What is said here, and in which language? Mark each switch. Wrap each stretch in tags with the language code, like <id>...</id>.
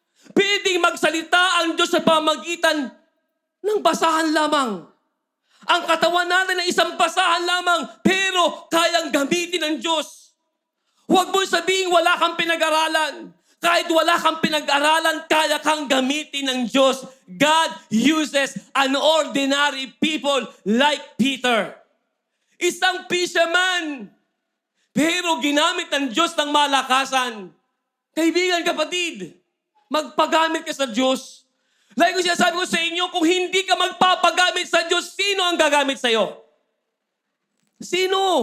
<tl>Pwedeng magsalita ang Diyos sa pamagitan ng basahan lamang. Ang katawan natin ay isang basahan lamang, pero kayang gamitin ng Diyos. Huwag mo sabihin wala kang pinag-aralan. Kahit wala kang pinag-aralan, kaya kang gamitin ng Diyos.</tl> <en>God uses an ordinary people like Peter.</en> <tl>Isang fisherman. Pero ginamit ng Diyos ng malakasan. Kaibigan, kapatid, magpagamit ka sa Diyos. Like ko sinasabi ko sa inyo, kung hindi ka magpapagamit sa Diyos, sino ang gagamit sa'yo? Sino?</tl>